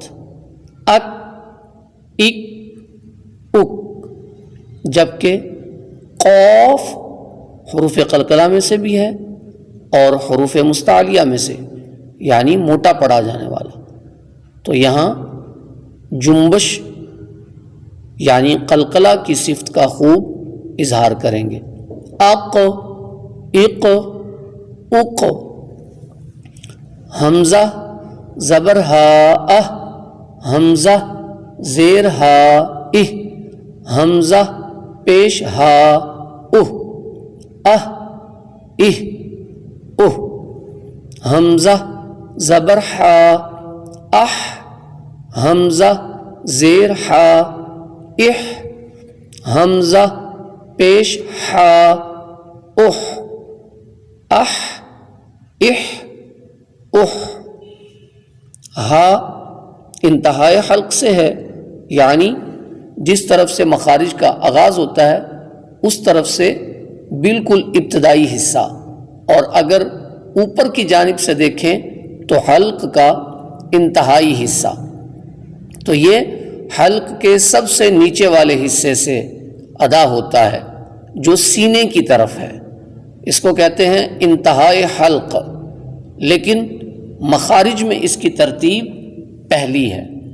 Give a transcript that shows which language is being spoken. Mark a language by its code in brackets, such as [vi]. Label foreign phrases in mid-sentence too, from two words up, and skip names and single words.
[ur] اک اک اک، جبکہ قاف حروف قلقلہ میں سے بھی ہے اور حروف مستعلیہ میں سے، یعنی موٹا پڑھا جانے والا، تو یہاں جنبش یعنی قلقلہ کی صفت کا خوب اظہار کریں گے۔ اق اق اق، حمزہ زبر ہا اہ، حمزہ زیر ہا اہ، حمزہ پیش ہا اہ اہ اہ اہ، حمزہ زبر ہا اح، حمزہ زیر ہا اح، حمزہ پیش ہا اح اح اح اح۔ ہا انتہائے حلق سے ہے، یعنی جس طرف سے مخارج کا آغاز ہوتا ہے اس طرف سے بالکل ابتدائی حصہ، اور اگر اوپر کی جانب سے دیکھیں تو حلق کا انتہائی حصہ، تو یہ حلق کے سب سے نیچے والے حصے سے ادا ہوتا ہے جو سینے کی طرف ہے، اس کو کہتے ہیں انتہائی حلق، لیکن مخارج میں اس کی ترتیب پہلی ہے۔